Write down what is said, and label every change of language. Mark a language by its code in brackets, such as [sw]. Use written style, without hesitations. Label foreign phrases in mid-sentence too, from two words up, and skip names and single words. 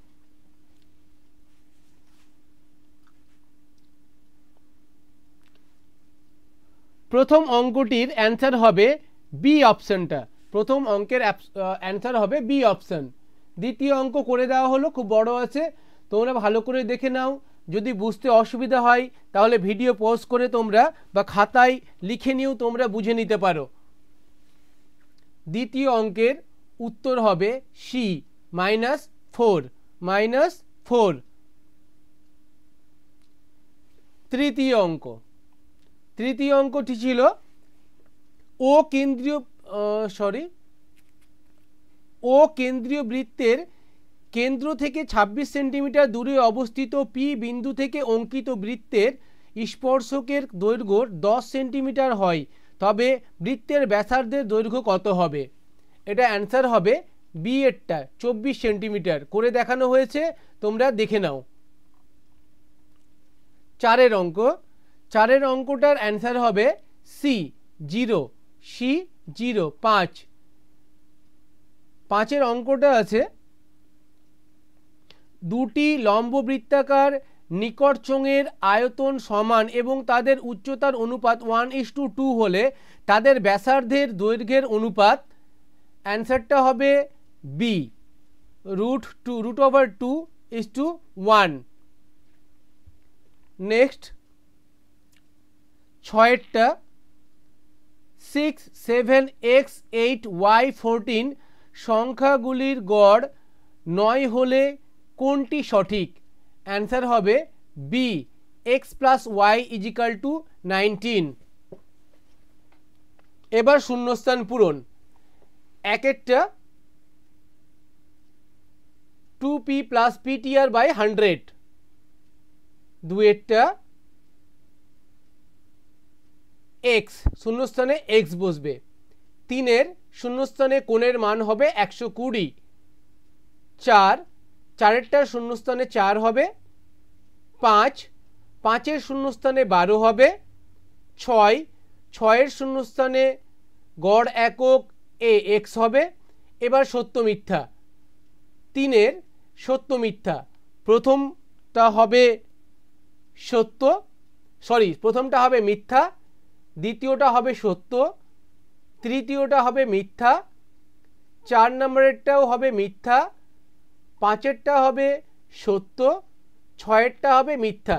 [bn] প্রথম অঙ্কটির আনসার হবে বি অপশনটা। প্রথম অঙ্কের আনসার হবে বি অপশন। দ্বিতীয় অঙ্ক করে দেওয়া হলো, খুব বড় আছে, তোমরা ভালো করে দেখে নাও। যদি বুঝতে অসুবিধা হয় তাহলে ভিডিও পজ করে তোমরা বা খাতায় লিখে নিয়েও তোমরা বুঝে নিতে পারো। দ্বিতীয় অঙ্কের উত্তর হবে সি -4। তৃতীয় অঙ্কটি ছিল ও কেন্দ্রীয় বৃত্তের কেন্দ্র থেকে 26 সেন্টিমিটার দূরে অবস্থিত পি বিন্দু থেকে অঙ্কিত বৃত্তের স্পর্শকের দৈর্ঘ্য 10 সেন্টিমিটার হয় তবে বৃত্তের ব্যাসার্ধের দৈর্ঘ্য কত হবে? এটা আনসার হবে বি এরটা 24 সেন্টিমিটার করে দেখানো হয়েছে, তোমরা দেখে নাও। চারের অঙ্কটার আনসার হবে সি 0 5। পাঁচের অঙ্কটা আছে দুটি লম্ব বৃত্তাকার নিকট চোঙের আয়তন সমান এবং তাদের উচ্চতার অনুপাত 1:2 হলে তাদের ব্যাসার্ধের দৈর্ঘ্যের অনুপাত। আনসারটা হবে বি √2:1। নেক্সট 6 6 7 x 8 y 14 সংখ্যাগুলির গড় 9 হলে কোনটি সঠিক? আনসার হবে বি x + y = 19। এবার শূন্যস্থান পূরণ। একেরটা 2p + ptr/100। দুয়েরটা x শূন্যস্থানে x বসবে। তিনের শূন্যস্থানে কোণের মান হবে 120। চারেরটা শূন্যস্থানে 4 হবে। 5 শূন্যস্থানে 12 হবে। 6 শূন্যস্থানে গড় একক এ এক্স হবে। এবার সত্য মিথ্যা। তিনের সত্য মিথ্যা। প্রথমটা হবে সত্য, প্রথমটা হবে মিথ্যা, দ্বিতীয়টা হবে সত্য, তৃতীয়টা হবে মিথ্যা, 4 নম্বরেরটাও হবে মিথ্যা, 5এরটা হবে সত্য, 6এরটা হবে মিথ্যা।